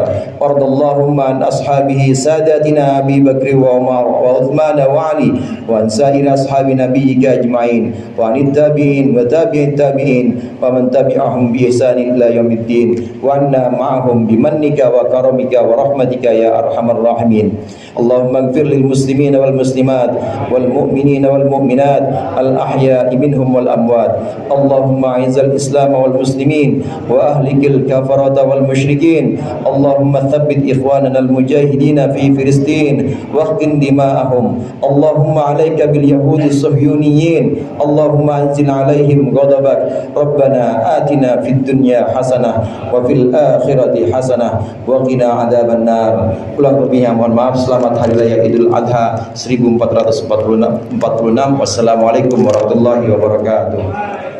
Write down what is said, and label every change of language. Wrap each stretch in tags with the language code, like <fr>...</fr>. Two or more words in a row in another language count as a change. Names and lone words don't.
<ar>وارض اللهم عن أصحابه ساداتنا أبي بكر وعمر وعثمان وعلي وعن سائر أصحاب نبيك أجمعين وعن التابعين وتابعي التابعين ومن تبعهم بإحسان إلى يوم الدين وعنا معهم بمنك وكرمك ورحمتك يا أرحم الراحمين. اللهم اغفر للمسلمين والمسلمات والمؤمنين والمؤمنات الأحياء منهم والأموات. اللهم أعز الإسلام والمسلمين وأهلك الكفرة والمشركين. اللهم ثبت إخواننا المجاهدين في فلسطين واحقن دماءهم. اللهم عليك باليهود الصهيونيين. اللهم أنزل عليهم غضبك. ربنا آتنا في الدنيا حسنة وفي الآخرة حسنة وقنا عذاب النار.</ar> <id>Ulang lebihnya mohon maaf. Selamat Hari Raya Idul Adha 1446.</id> <ar>والسلام عليكم ورحمة الله وبركاته.</ar>